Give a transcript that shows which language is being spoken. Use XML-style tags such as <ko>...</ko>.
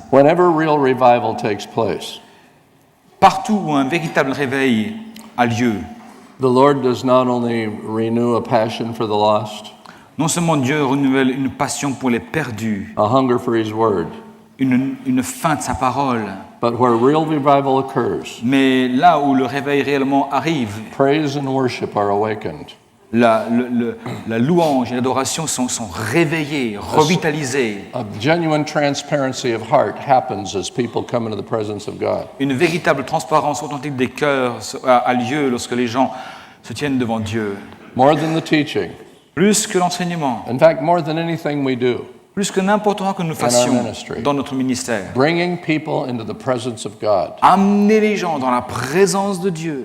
<en>Whenever real revival takes place,</en> <fr>Partout où un véritable réveil a lieu,</fr> <en>the Lord does not only renew a passion for the lost,</en> <fr>non seulement Dieu renouvelle une passion pour les perdus,</fr> <en>a hunger for His Word,</en> <fr>une faim de sa parole,</fr> <en>but where real revival occurs,</en> <fr>mais là où le réveil réellement arrive,</fr> <en>praise and worship are awakened.</en> <fr>la louange et l'adoration sont réveillées, revitalisées.</fr> <en>A genuine transparency of heart happens as people come into the presence of God.</en> <fr>Une véritable transparence authentique des cœurs a lieu lorsque les gens se tiennent devant Dieu.</fr> <en>More than the teaching,</en> <fr>Plus que l'enseignement,</fr> <en>in fact, more than anything we do,</en> <fr>plus que n'importe quoi que nous fassions</fr> <en>ministry.</en> <fr>dans notre ministère.</fr> <en>bringing people into the presence of God</en> <fr>Amener les gens dans la présence de Dieu</fr>